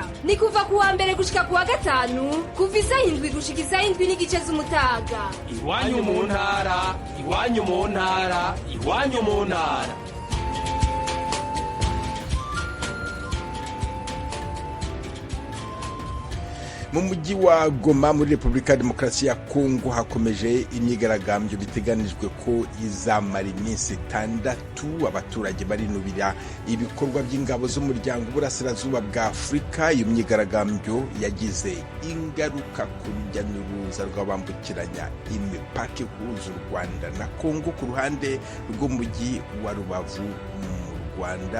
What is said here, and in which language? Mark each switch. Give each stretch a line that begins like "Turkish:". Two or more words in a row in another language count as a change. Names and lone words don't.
Rundi: Ni kuva kuwa mbere gushika kuwa gatanu kuva 7 gushika 7:30 z'umutaga. Iwanyu mu ntara, iwanyu mu ntara, iwanyu mu ntara.
Kinyarwanda: Mu mujyi wa Goma muri Repubulika ya Demokarasi ya Kongo hakomeje imyigaragambyo biteganijwe ko izamara iminsi 6. Abaturage barinubira ibikorwa by'ingabo z'umuryango w'Uburasirazuba bwa Afurika. Iyo myigaragambyo yagize ingaruka ku rujya n'uruza rw'abambukiranya imipaka ihuza u Rwanda na Kongo ku ruhande rw'umujyi wa Rubavu mu Rwanda.